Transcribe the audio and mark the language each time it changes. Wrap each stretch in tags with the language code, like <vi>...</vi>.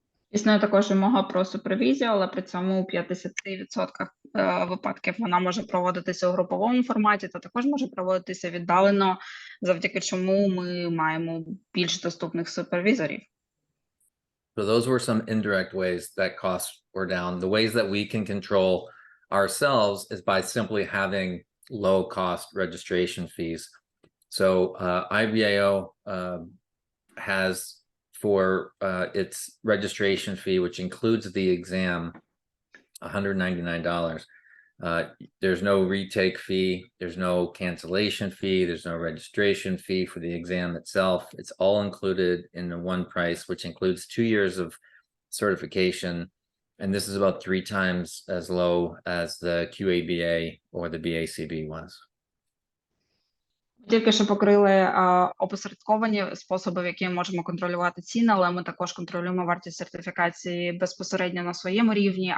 <uk>Існує також вимога про супервізію, але при цьому у 50% випадків вона може проводитися у груповому форматі, та також може проводитися віддалено, завдяки чому ми маємо більш доступних супервізорів.</uk> <en>So those were some indirect ways that costs were down. The ways that we can control ourselves is by simply having low-cost registration fees. So IBAO has for its registration fee, which includes the exam, $199. There's no retake fee, there's no cancellation fee, there's no registration fee for the exam itself. It's all included in the one price, which includes 2 years of certification. And this is about 3 times as low as the QABA or the BACB was.</en> <uk>Тільки що покрили опосередковані способи, в які ми можемо контролювати ціни, але ми також контролюємо вартість сертифікації безпосередньо на своєму рівні.</uk>